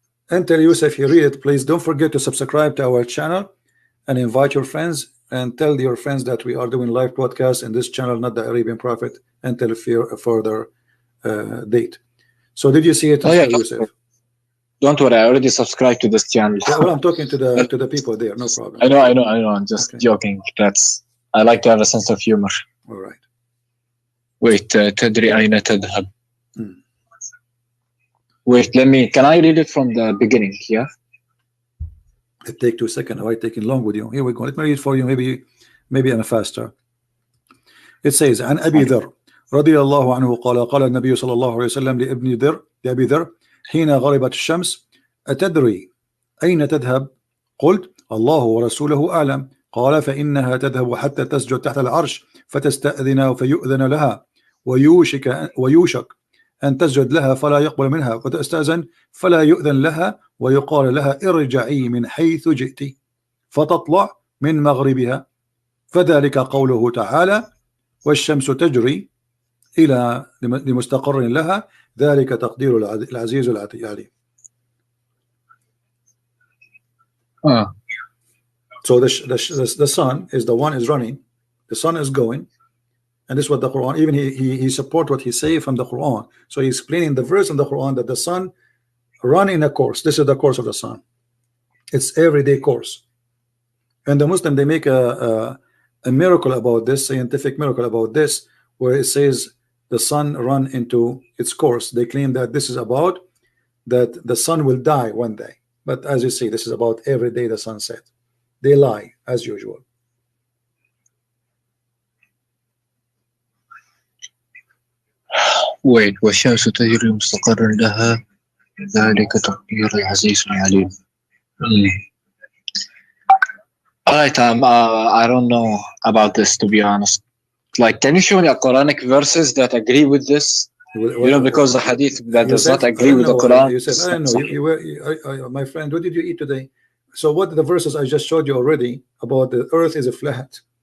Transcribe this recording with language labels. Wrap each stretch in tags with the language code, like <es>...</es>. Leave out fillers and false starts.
<en>Enter Yusuf, you read it, please. Don't forget to subscribe to our channel and invite your friends and tell your friends that we are doing live broadcasts in this channel, not the Arabian Prophet, until a further date. So did you see it, Yusuf? Don't worry, I already subscribed to this channel. Well, I'm talking to the people there, no problem. I know. I'm just joking. I like to have a sense of humor. All right. Wait,</en> <ar>تدري أين تذهب?</ar> <en>Wait, can I read it from the beginning? Yeah. It take 2 seconds. Why taking long with you? Here we go. Let me read for you. Maybe I'm faster. It says,</en> <ar>عن أبي ذر رضي الله عنه قال قال النبي صلى الله عليه وسلم لأبي ذر حين غربت الشمس أتدري أين تذهب؟ قلت الله ورسوله أعلم. قال فإنها تذهب حتى تسجد تحت العرش فتستأذن فيؤذن لها ويوشك أن تسجد لها فلا يقبل منها وتستأذن فلا يؤذن لها ويقال لها ارجعي من حيث جئت فتطلع من مغربها فذلك قوله تعالى والشمس تجري إلى لمستقر لها ذلك تقدير العزيز العليم.</ar> <en>So the sun is the one is running, the sun is going, and this is what the Quran, even he support what he say from the Quran. So he's explaining the verse in the Quran that the sun run in a course. This is the course of the sun. It's everyday course. And the Muslim, they make a miracle about this, scientific miracle about this, where it says the sun run into its course. They claim that this is about that the sun will die one day. But as you see, this is about every day the sun set. They lie as usual. Wait,</en> <ar>والشمس تجري مستقر لها ذلك تقدير العزيز العليم.</ar> <en>Alright, I don't know about this, to be honest. Like, can you show me Quranic verses that agree with this? You know, because the hadith that does not agree with the Quran. I don't know. My friend, what did you eat today? So what the verses I just showed you already about the earth is a flat.</en>